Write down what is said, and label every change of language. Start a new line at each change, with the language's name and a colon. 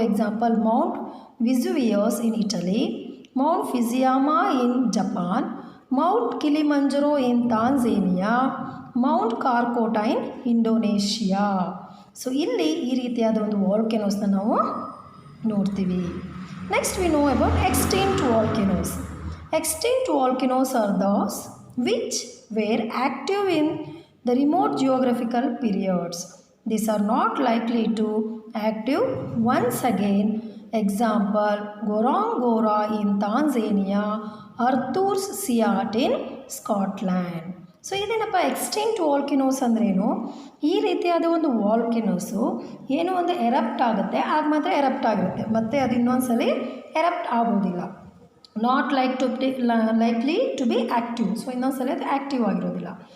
English: Example Mount Vesuvius in Italy, Mount Fujiyama in Japan, Mount Kilimanjaro in Tanzania, Mount Krakatoa in Indonesia.
Kannada: So ಇಲ್ಲಿ ಈ ರೀತಿಯಾದ ಒಂದು ವಾಲ್ಕೆನೋಸ್ನ ನಾವು ನೋಡ್ತೀವಿ.
English: Next we know about extinct volcanoes. Extinct volcanoes are those which were active in the remote geographical periods. These are not likely to active once again. Example Gorongora in Tanzania, Arthur's Seat in Scotland.
Kannada: So ಇದೇನಪ್ಪ extinct volcanoes ಅಂದ್ರೇನು? ಈ ರೀತಿಯಾದ ಒಂದು ವಾಲ್ಕೆನೋಸು ಏನೋ ಒಂದು erupt ಆಗುತ್ತೆ, ಆಗ ಮಾತ್ರ ಎರಪ್ಟ್ ಆಗಿರುತ್ತೆ, ಮತ್ತು ಅದು ಇನ್ನೊಂದ್ಸಲಿ ಎರಪ್ಟ್ ಆಗೋದಿಲ್ಲ.
English: Not likely to be active.
Kannada: So ಇನ್ನೊಂದ್ಸಲ ಅದು ಆ್ಯಕ್ಟಿವ್ ಆಗಿರೋದಿಲ್ಲ.